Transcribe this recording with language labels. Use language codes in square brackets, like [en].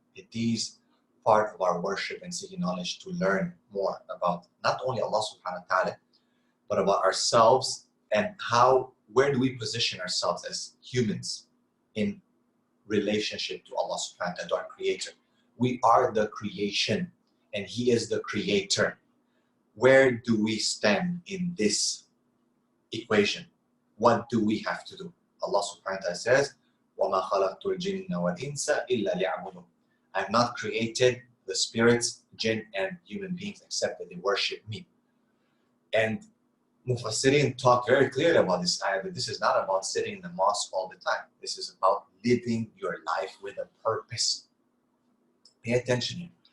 [en] It is part of our worship and seeking knowledge to learn more about not only Allah subhanahu wa ta'ala, but about ourselves and where do we position ourselves as humans in relationship to Allah subhanahu wa ta'ala, to our creator. We are the creation and He is the creator. Where do we stand in this equation? What do we have to do? [ar] Allah subhanahu wa ta'ala says, وَمَا خَلَقْتُ الْجِنَّ وَالْإِنسَ إِلَّا لِيَعْبُدُونَ. [en] I have not created the spirits, jinn, and human beings except that they worship me. And Mufassirin talk very clearly about this ayah, that this is not about sitting in the mosque all the time. This is about living your life with a purpose. Pay attention here.